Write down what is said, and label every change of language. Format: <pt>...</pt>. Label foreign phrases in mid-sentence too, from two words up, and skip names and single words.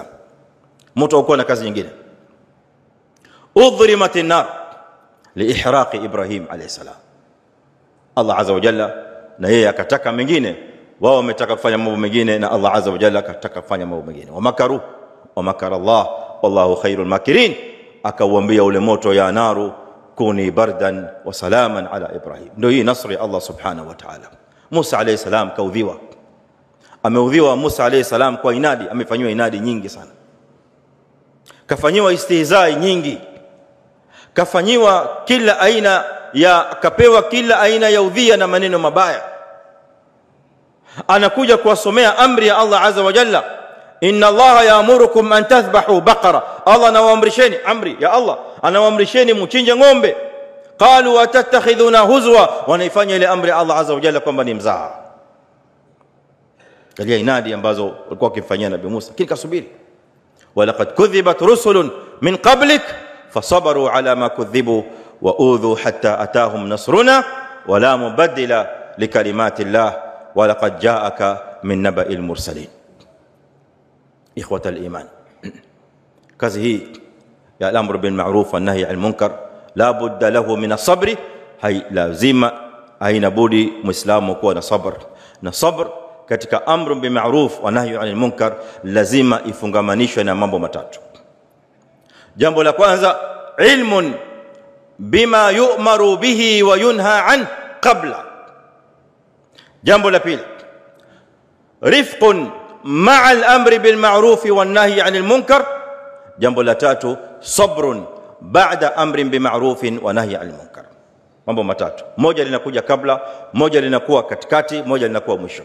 <sw>Moto haukuwa na kazi nyingine.</sw> <ar>أضرمت النار لإحراق إبراهيم عليه السلام.</ar> <sw>Allah</sw> <ar>عز وجل</ar> <sw>na yeye akataka mengine, wao wametaka kufanya mambo mengine, na Allah</sw> <ar>عز وجل</ar> <sw>akataka kufanya mambo mengine.</sw> <ar>ومكروا ومكر الله والله خير الماكرين.</ar> <sw>akauambia ule moto,</sw> <ar>يا نار كوني بردا وسلاما على إبراهيم.</ar> <sw>Ndio hii nasri Allah</sw> <ar>سبحانه وتعالى.</ar> <sw>Musa</sw> <ar>عليه السلام</ar> <sw>kaudhiwa, ameudhiwa Musa</sw> <ar>عليه السلام</ar> <sw>kwa inadi, amefanywa inadi nyingi sana, kafanywa istihzai nyingi, kafanywa kila aina ya, kapewa kila aina ya udhia na maneno mabaya. Anakuja kuwasomea amri ya Allah</sw> <ar>عز وجل إن الله يأمركم أن تذبحوا بقرة.</ar> <sw>Allah anawaamrisheni, amri ya Allah anawaamrisheni mchinje ng'ombe.</sw> <ar>قالوا أتتخذوننا هزوا,</ar> <sw>wanaifanya ile amri ya Allah</sw> <ar>عز وجل</ar> <sw>kwamba ni mzaha. Kalia inadi ambazo walikuwa wakimfanyia Nabii Musa, kile kasubiri.</sw> <ar>ولقد كذبت رسل من قبلك فصبروا على ما كذبوا وأوذوا حتى أتاهم نصرنا ولا مبدل لكلمات الله ولقد جاءك من نبإ المرسلين. إخوة الإيمان,</ar> <sw>kazi hii ya</sw> <ar>الأمر بالمعروف والنهي عن المنكر لا بد له من الصبر.</ar> <sw>Hay lazima, haina budi muislamu kuwa na sabr, na sabr katika</sw> <ar>أمر بالمعروف ونهي عن المنكر</ar> <sw>lazima ifungamanishwe na mambo matatu. Jambo la kwanza,</sw> <ar>علم بما يؤمر به وينهى عنه قبل.</ar> <sw>Jambo la pili,</sw> <ar>رفق مع الأمر بالمعروف والنهي عن المنكر.</ar> <sw>Jambo la tatu,</sw> <ar>صبر بعد أمر بمعروف ونهي عن المنكر.</ar> <sw>Mambo matatu, moja linakuja kabla, moja linakuwa katikati, moja linakuwa mwisho.</sw>